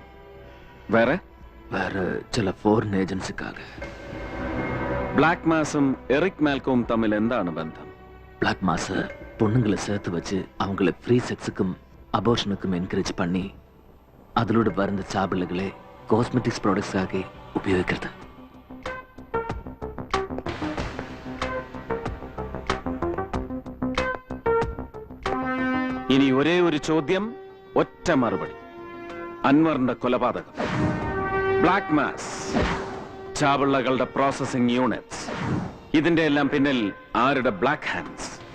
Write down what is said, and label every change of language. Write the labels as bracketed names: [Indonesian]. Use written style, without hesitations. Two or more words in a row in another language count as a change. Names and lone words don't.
[Malayalam] വേറെ ചില ഫോറിൻ ഏജൻസിക്കാக. ബ്ലാക്ക് മാസും എറിക് മാൽക്കവും തമ്മിൽ എന്താണ് ബന്ധം? [Tamil] பிளாக் மாஸ் பொண்ணுங்களை சேர்த்து வச்சு அவங்களை ஃப்ரீ செக்ஸுக்கும் அபோர்ஷனுக்கும் என்கரேஜ் பண்ணி அதிலோட வருந்த சாபிள்ளைகளை காஸ்மெட்டிக்ஸ் ப்ராடக்ட்ஸாக ഉപയോഗിക്കുന്നത്. [Malayalam] ഇനി ഒരേ ഒരു ചോദ്യം, ഒറ്റ മറുപടി. അൻവറിന്റെ കൊലപാതകം, ബ്ലാക്ക് മാസ്, ചാവിള്ളകളുടെ പ്രോസസിംഗ് യൂണിറ്റ്സ്, ഇതിന്റെ എല്ലാം പിന്നിൽ ആരുടെ [English] black hands?